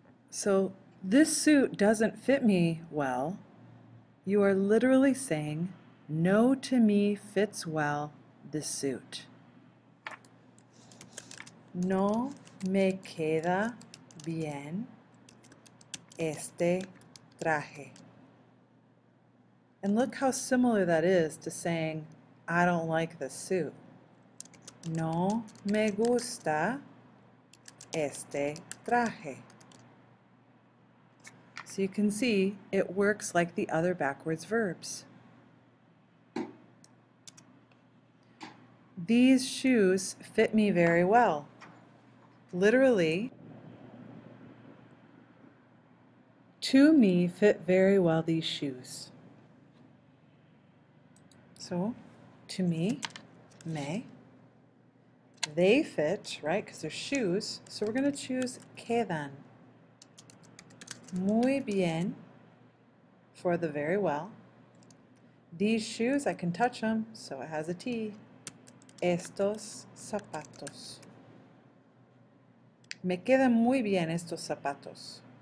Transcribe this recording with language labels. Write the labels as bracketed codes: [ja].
[en] So this suit doesn't fit me well. You are literally saying, no to me fits well this suit. [es] No me queda bien este traje. [en] And look how similar that is to saying, I don't like this suit. [es] No me gusta este traje. [en] So you can see it works like the other backwards verbs. These shoes fit me very well. Literally, to me fit very well these shoes. So, to me, me. They fit, right, because they're shoes, so we're going to choose quedan. [es] Muy bien, [en] for the very well. These shoes, I can touch them, so it has a T. [es] Estos zapatos. Me quedan muy bien estos zapatos.